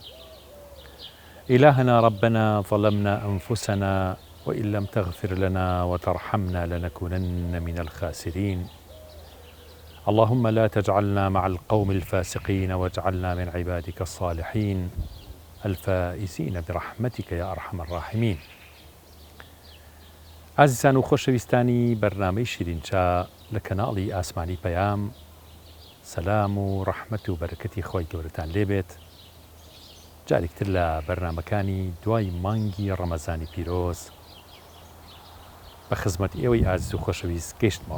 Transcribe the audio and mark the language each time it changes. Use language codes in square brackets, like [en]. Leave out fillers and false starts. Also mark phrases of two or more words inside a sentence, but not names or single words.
[ar] إلهنا ربنا ظلمنا أنفسنا وإن لم تغفر لنا وترحمنا لنكونن من الخاسرين. اللهم لا تجعلنا مع القوم الفاسقين واجعلنا من عبادك الصالحين الفائزين برحمتك يا أرحم الراحمين. [ckb] عزیزان و خۆشەویستانی بەرنامەی شیرینچا لە کەناڵی ئاسمانی پەیام، سەلام و ڕەحمەت و بەرەکەتی خۆی گەورەتان لێبێت. جارێکتر لە بەرنامەکانی دوای مانگی ڕەمەزانی پیرۆز بە خزمەت ئێوەی ئازیز و خۆشەویست گەیشتمەوە.